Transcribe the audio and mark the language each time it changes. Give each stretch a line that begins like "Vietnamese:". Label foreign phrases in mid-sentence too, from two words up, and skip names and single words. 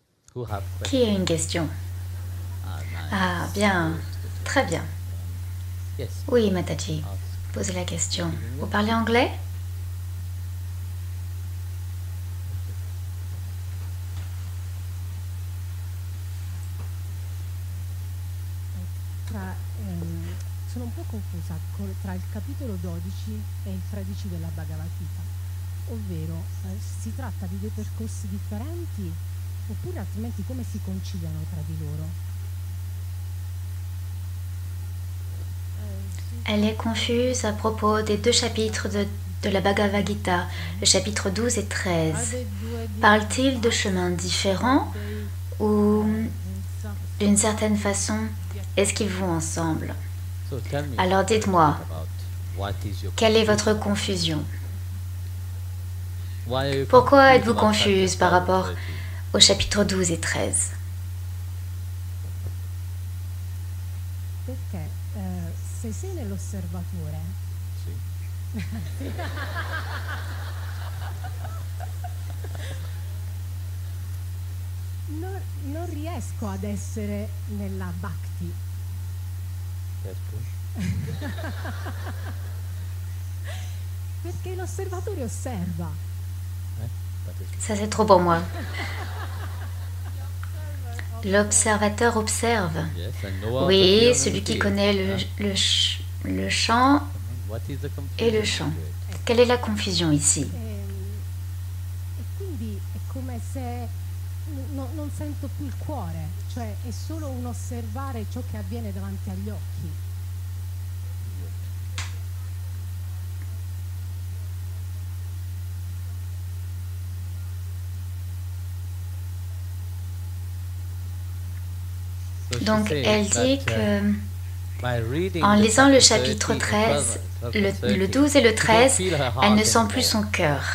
French: Qui a une question? Ah, bien. Très bien. Oui, Mataji. Posez la question. Vous parlez anglais?
Italian: Sono un po' confusa tra il capitolo 12 e il 13 della Bhagavad Gita, ovvero si tratta di due percorsi differenti oppure altrimenti come si conciliano tra di loro?
French: Elle est confuse à propos des deux chapitres de la Bhagavad Gita, le chapitre 12 et 13. Parle-t-il de chemins différents ou d'une certaine façon, est-ce qu'ils vont ensemble? Alors dites-moi, quelle est votre confusion? Pourquoi êtes-vous confuse par rapport au chapitre 12 et 13?
Italian: Perché se sei nell'osservatore non riesco ad essere nella bhakti. Perché l'osservatore osserva.
French: Ça c'est trop pour moi. L'observateur observe. Oui, celui qui connaît le chant et le chant. Quelle est la confusion ici?
Italian: E quindi è come se non sento più il cuore, cioè è solo un osservare ciò che avviene davanti agli occhi.
French: Donc elle dit que en lisant le chapitre 13, le 12 et le 13, elle ne sent plus son cœur.